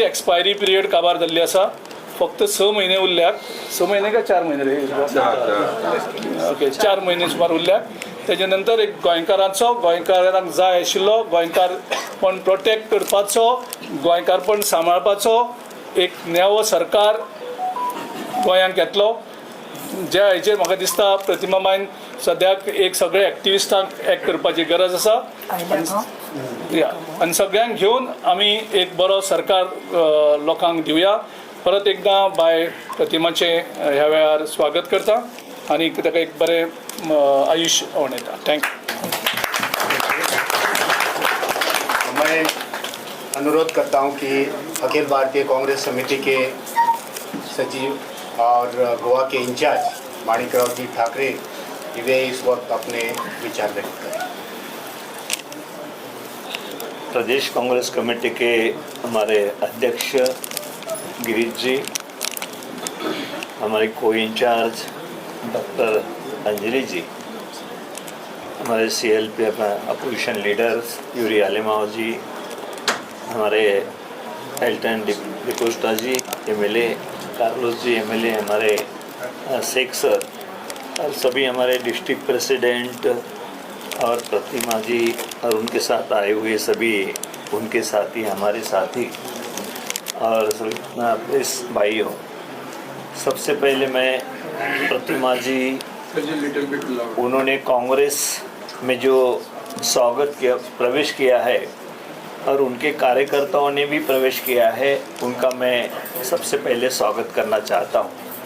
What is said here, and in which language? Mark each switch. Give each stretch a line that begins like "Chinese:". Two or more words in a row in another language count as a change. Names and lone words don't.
English: expiry period
Konkani: काबार जाल्ली आसा फक्त 6 म्हयने उरल्यात 6 म्हयने काय 4 म्हयने रे ओके 4 म्हयने सुमार उरल्यात तेजे नंतर एक गोंयकारांक जाय आशिल्लो गोंयकारपण प्रोटेक्ट करपाचो गोंयकारपण सांबाळपाचो एक नेवो सरकार गोंयांक येतलो ज्या हेचेर म्हाका दिसता प्रतिमा बायन सद्याक एक सगळे एक्टिविस्टांक एक्ट करपाची गरज आसा आनी सगळ्यांक घेवन आमी एक बरो सरकार लोकांक दिवया परत एकदा बाय प्रतिमाचे ह्या वेळार स्वागत करता आनी ताका एक बरें आयुश्य आवडटा थँक्यू।
Hindi: मैं अनुरोध करता हूं कि अखिल भारतीय कांग्रेस समिति के सचिव और गोवा के इंचार्ज माणिकराव जी ठाकरे वे इस वक्त अपने विचार व्यक्त करें। प्रदेश कांग्रेस कमेटी के हमारे अध्यक्ष गिरीश जी, हमारे को इंचार्ज डॉक्टर अंजलि जी, हमारे CLP
English: opposition leaders
Hindi: यूरी आलिमाव जी, हमारे एल्टन डिकोस्टा जी MLA, कार्लोस जी MLA, हमारे शेख सर और सभी हमारे
English: district president
Hindi: और प्रतिमा जी और उनके साथ आए हुए सभी उनके साथी हमारे साथी और इस भाइयों, सबसे पहले मैं प्रतिमा जी उन्होंने कांग्रेस में जो स्वागत किया प्रवेश किया है और उनके कार्यकर्ताओं ने भी प्रवेश किया है उनका मैं सबसे पहले स्वागत करना चाहता हूं।